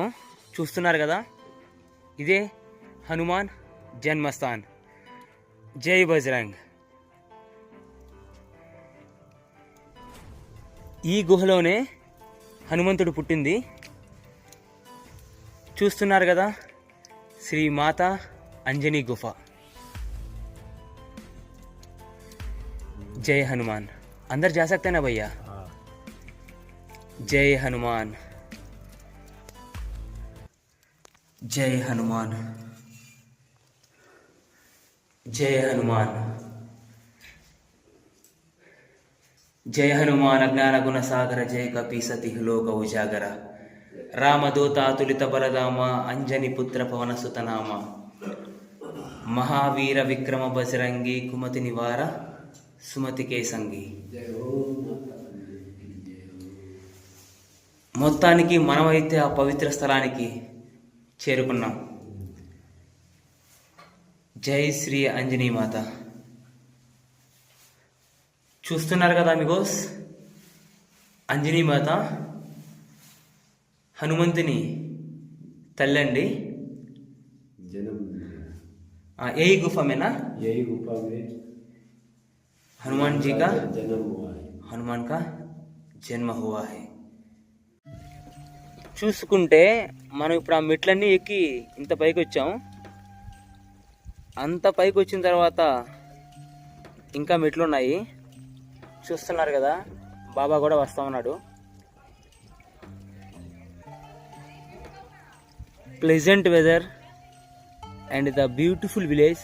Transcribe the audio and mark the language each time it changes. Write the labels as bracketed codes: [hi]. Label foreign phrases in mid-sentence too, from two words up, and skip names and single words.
[te] చూస్తున్నారు కదా, ఇదే హనుమాన్ జన్మస్థాన్. [hi] जय बजरंग. [te] ఈ గుహలోనే హనుమంతుడు పుట్టింది. చూస్తున్నారు కదా, శ్రీ మాత అంజనీ గుఫ. [hi] जय हनुमान. अंदर जा सकते हैं ना भैया? जय हनुमान, जय हनुमान, जय हनुमान. जय हनुमान अज्ञान गुण सागर, जय कपीसति लोक उजागर. रामदूत अतुलित बलधाम, अंजनी पुत्र पवन सुत नाम. महावीर विक्रम बजरंगी, कुमति निवार सुमति के संगी. [te] మొత్తానికి మనమైతే ఆ పవిత్ర స్థలానికి చేరుకున్నాం. జై శ్రీ అంజనీ మాత. చూస్తున్నారు కదా అమిగోస్, అంజనీ మాత హనుమంతుని తల్లండి. [hi] यही गुफा में ना, यही गुफा में हनुमान जी का जन्म हुआ है. हनुमान का जन्म हुआ है. [te] చూసుకుంటే మనం ఇప్పుడు ఆ మెట్లన్నీ ఎక్కి ఇంత పైకి వచ్చాం. అంత పైకి వచ్చిన తర్వాత ఇంకా మెట్లు ఉన్నాయి. చూస్తున్నారు కదా, బాబా కూడా వస్తా ఉన్నాడు. [en] pleasant weather and the beautiful village.